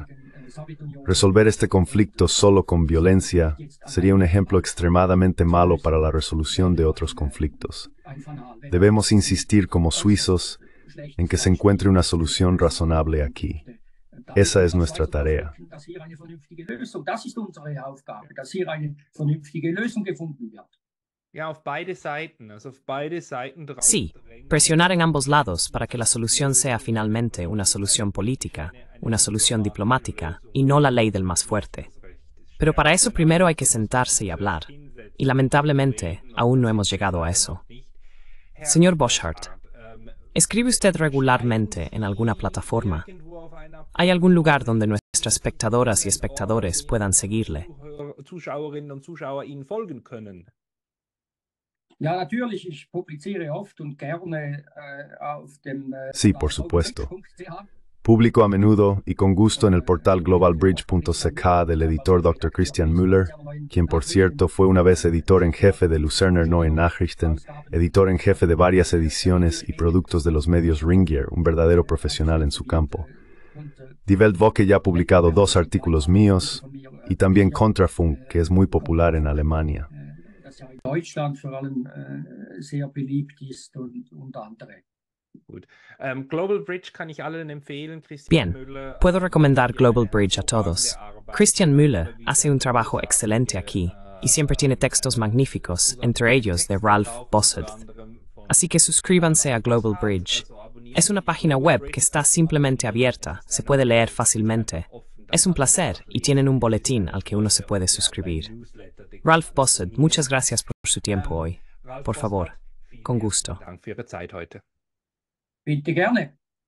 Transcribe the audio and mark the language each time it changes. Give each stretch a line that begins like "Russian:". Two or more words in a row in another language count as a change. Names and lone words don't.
Spanish: Resolver este conflicto solo con violencia sería un ejemplo extremadamente malo para la resolución de otros conflictos. Debemos insistir como suizos en que se encuentre una solución razonable aquí. Esa es nuestra tarea.
German: Das hier eine vernünftige Lösung. Das ist unsere Aufgabe, dass hier eine vernünftige Lösung gefunden wird. Ja, auf beide Seiten, also auf beide Seiten drauf
Spanish: Sí,
German: drängen.
Spanish: presionar en ambos lados para que la solución sea finalmente una solución política, una solución diplomática y no la ley del más fuerte. Pero para eso primero hay que sentarse y hablar. Y lamentablemente aún no hemos llegado a eso. Señor Boschardt, ¿escribe usted regularmente en alguna plataforma? ¿Hay algún lugar donde nuestras espectadoras y espectadores puedan seguirle?
German: Zuschauerinnen und Zuschauer Ihnen folgen können. Ja, natürlich, ich publiziere oft und gerne auf dem
Spanish: Sí, por supuesto.
German: .ch.
Spanish: Publico a menudo y con gusto en el portal globalbridge.ch del editor Dr. Christian Müller, quien por cierto fue una vez editor en jefe de Luzerner Neue Nachrichten, editor en jefe de varias ediciones y productos de los medios Ringier, un verdadero profesional en su campo. Die Weltwoche ya ha publicado 2 artículos míos y también Kontrafunk, que es muy popular en Alemania.
German: Das ja in Deutschland vor allem sehr beliebt ist und andere. Gut. Global Bridge kann ich allen empfehlen. Christian
Spanish: Bien,
German: Müller,
Spanish: puedo recomendar Global Bridge a todos. Christian Müller hace un trabajo excelente aquí y siempre tiene textos magníficos, entre ellos de Ralph Bossert. Así que suscríbanse a Global Bridge. Es una página web que está simplemente abierta, se puede leer fácilmente. Es un placer y tienen un boletín al que uno se puede suscribir. Ralph Bossert, muchas gracias por su tiempo hoy. Por favor, con gusto.
German: Dank für Ihre Zeit heute. Bitte gerne.